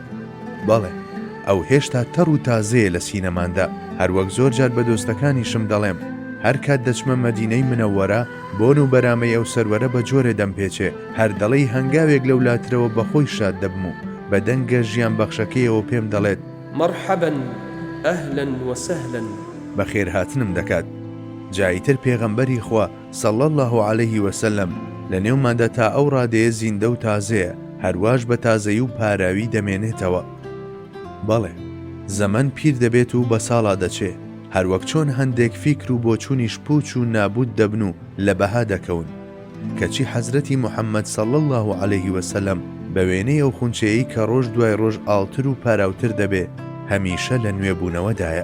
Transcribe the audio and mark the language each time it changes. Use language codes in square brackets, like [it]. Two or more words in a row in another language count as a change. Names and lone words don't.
[ckb] بەڵێ ئەو هێشتا تەڕ و تازەیە لە سینەماندا. هەروەک زۆر جار بە دۆستەکانیشم دەڵێم هەر کات دەچمە مەدینەی منەوەرە بۆن و بەرامەی ئەو سەروەرە بە جۆرێ دەمپێچێ، هەر دەڵێی هەنگاوێک لە ولاترەوە بەخۆی شاد دەبم و بە دەنگە ژیان بەخشەکەیەوە پێم دەڵێت [ar] مرحبا أهلا وسهلا، [ckb] بەخێر هاتنم دەکات. جاییتر پێغەمبەری خوا [ar] صلی الله عليه وسلم [ckb] لە نێوماندا تا ئەو ڕادەیە زیندە و تازەیە، هەرواش بە تازەیی و پاراوی دەمێنێتەوە. بەڵێ زەمن پیر دەبێت و بە ساڵا دەچێ، هەروەک چۆن هەندێک فیکر و بۆچوونیش پوچ و نابود دەبن و لە بەها دەکەون، کەچی حەزرەتی محەممەد [ar] صلی الله عليه وسلم [ckb] بە وێنەی ئەو خونچەیەی کە ڕۆژ دوای ڕۆژ ئاڵتر و پاراوتر دەبێ هەمیشە لە نوێبوونەوەدایە.